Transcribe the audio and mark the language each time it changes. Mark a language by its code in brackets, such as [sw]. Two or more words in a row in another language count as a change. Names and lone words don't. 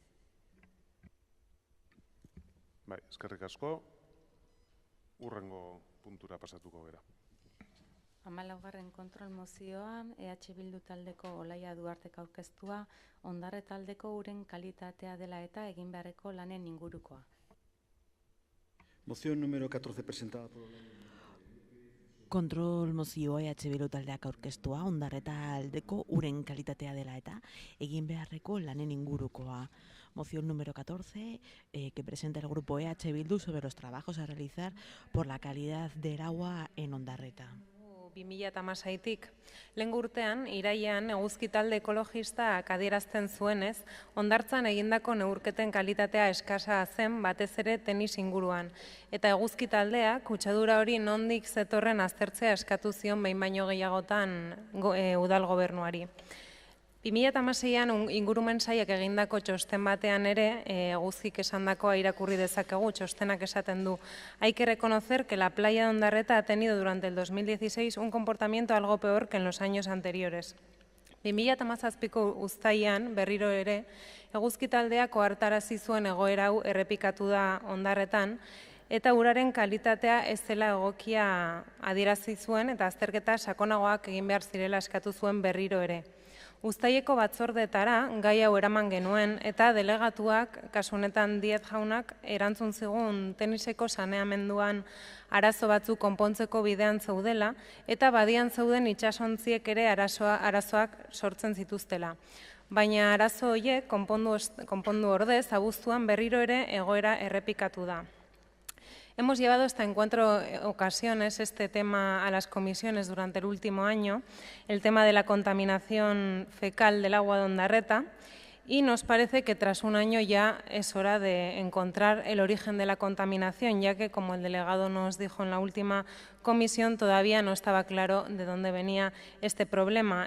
[eu] Bai, eskerrik asko, urrengo puntura pasatuko gera. 14. kontrol mozioan, EH Bildu taldeko Olaia Duartek aurkeztua, Ondarre taldeko uren kalitatea dela eta egin beharreko lanen ingurukoa. [es] Moción número 14 presentada por Olaia. [eu] Kontrol mozioa EH Bildu taldeak aurkeztua, Ondarre taldeko uren kalitatea dela eta egin beharreko lanen ingurukoa. [es] Moción número 14, que presenta el grupo EH Bildu sobre los trabajos a realizar por la calidad del agua en Ondarreta. [eu] 2016tik. Lehen urtean, irailean eguzki talde ekologistak adierazten zuenez, hondartzan egindako neurketen kalitatea eskasa zen batez ere tenis inguruan. Eta eguzki taldeak kutsadura hori nondik zetorren aztertzea eskatu zion behin baino gehiagotan udal gobernuari. 2016an ingurumen sailak egindako txosten batean ere, eguzkik esandakoa irakurri dezakegu, txostenak esaten du. [es] Hay que reconocer que la playa de Ondarreta ha tenido durante el 2016 un comportamiento algo peor que en los años anteriores. [eu] 2017ko uztailean berriro ere, eguzki taldeak ohartarazi zuen egoera hau errepikatu da Ondarretan, eta uraren kalitatea ez zela egokia adierazi zuen eta azterketa sakonagoak egin behar zirela eskatu zuen berriro ere. Uztaileko batzordetara gai hau eraman genuen eta delegatuak, kasu honetan Diez jaunak, erantzun zigun teniseko saneamenduan arazo batzuk konpontzeko bidean zeudela eta badian zeuden itsasontziek ere arazoak sortzen zituztela. Baina arazo horiek konpondu ordez, abuztuan berriro ere egoera errepikatu da. [es] Hemos llevado hasta en 4 ocasiones este tema a las comisiones durante el último año, el tema de la contaminación fecal del agua de Ondarreta, y nos parece que tras un año ya es hora de encontrar el origen de la contaminación, ya que, como el delegado nos dijo en la última comisión, todavía no estaba claro de dónde venía este problema.